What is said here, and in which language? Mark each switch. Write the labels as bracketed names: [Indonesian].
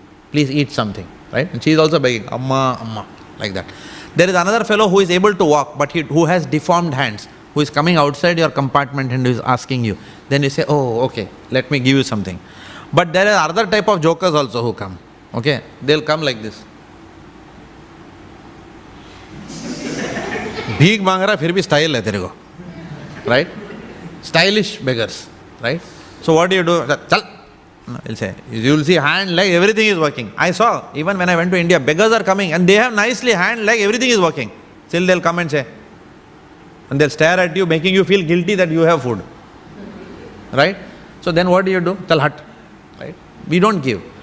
[English] Please eat something, right? And she is also begging, Amma, Amma, like that. There is another fellow who is able to walk, but who has deformed hands, who is coming outside your compartment and is asking you. Then you say, oh, okay, let me give you something. But there are other type of jokers also who come, okay? They'll come like this. [Hindi] भीख मांग रहा फिर भी style है तेरे को, [English] right? Stylish beggars, right? So what do? Chal. He'll say, you'll see hand, leg, everything is working. I saw, even when I went to India, beggars are coming and they have nicely hand, leg, everything is working. Still they'll come and say, And they'll stare at you, making you feel guilty that you have food. Right? So then what do? Tell hut. Right? We don't give.